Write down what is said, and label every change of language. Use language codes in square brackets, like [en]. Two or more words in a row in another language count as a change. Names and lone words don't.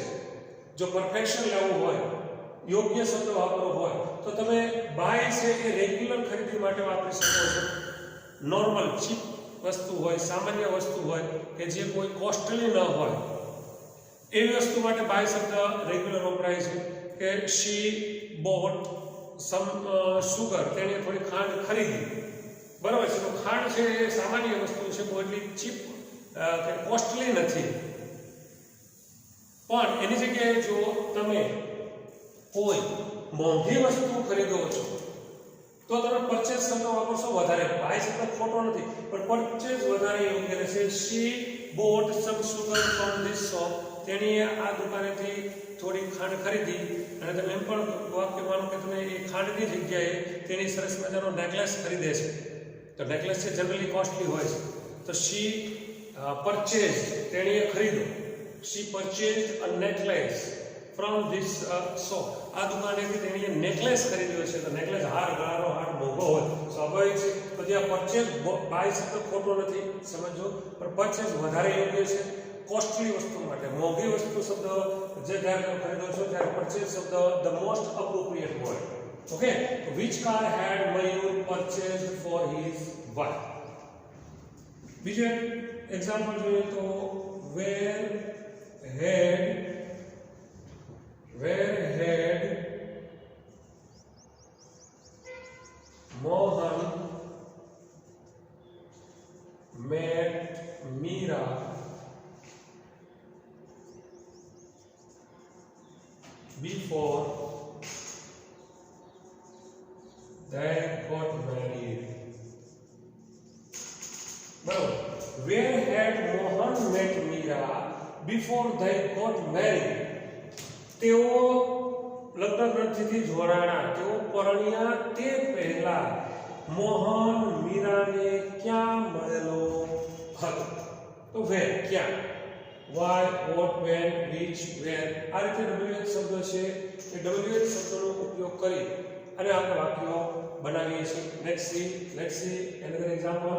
[gu] જો પરફેક્શન લેવું હોય, યોગ્ય શબ્દ વાપરવો હોય તો તમે બાય છે એ રેગ્યુલર ખરીદી માટે વાપરી શકો છો. [en] normal cheap [gu] વસ્તુ હોય, સામાન્ય વસ્તુ હોય કે જે કોઈ કોસ્ટલી ન હોય એવી વસ્તુ માટે બાય શબ્દ રેગ્યુલર વપરાય છે. કે [en] she bought some sugar, [gu] તેણે થોડી ખાંડ ખરીદી. બરાબર છે? તો ખાંડ છે એ સામાન્ય વસ્તુ છે, બહુ એટલી ચીપ કે કોસ્ટલી નથી. પણ એની જગ્યાએ જો તમે કોઈ મોંઘી વસ્તુ ખરીદો છો તો તમે પરચેઝ શબ્દ વાપરશો વધારે. બાય શબ્દ ખોટો નથી પણ પરચેઝ વધારે યોગ્ય રહેશે. [en] she bought some sugar from this shop, [gu] તેણીએ આ દુકાનેથી થોડી ખાંડ ખરીદી. અને તમે એમ પણ વાક્ય માનો કે તમે એ ખાંડની જગ્યાએ તેની સરસ મજાનો નેકલેસ ખરીદે છે. તો નેકલેસ છે જનરલી કોસ્ટલી હોય છે. તો [en] she purchased, [gu] તેણીએ ખરીદો. [en] she purchased a necklace from this shop, [gu] આ દુકાનેથી તેણીએ નેકલેસ ખરીદ્યો છે. તો નેકલેસ હાર, ગળાનો હાર મોંઘો હોય, સ્વાભાવિક છે. તો ત્યાં [en] purchase buy [gu] શબ્દ ખોટો નથી, સમજો. પણ પરચેઝ વધારે યોગ્ય છે કોસ્ટલી વસ્તુ માટે. મોંઘી વસ્તુ શબ્દ જે જ્યારે ખરીદો છો ત્યારે પરચેઝ શબ્દ [en] the most appropriate [gu] હોય. ઓકે? તો [en] which car had Mayur purchased for his wife? [gu] બીજું એક્ઝામ્પલ જોઈએ તો [en] where had Mohan met Meera before they got married? [gu] બરાબર? [en] Where had Mohan met Meera before they got married. [gu] તેઓ લગ્ન ગ્રંથિથી જોડાણા, તેઓ પરણ્યા તે પહેલા મોહન મીરાને ક્યાં મળેલો હતો? તો વેર, ક્યાં, [en] why, what, when, which, where. [gu] આ રીતે WH શબ્દ છે એ WH શબ્દનો ઉપયોગ કરી અને આપણે વાક્યો બનાવીએ છીએ. [en] Let's see another examples.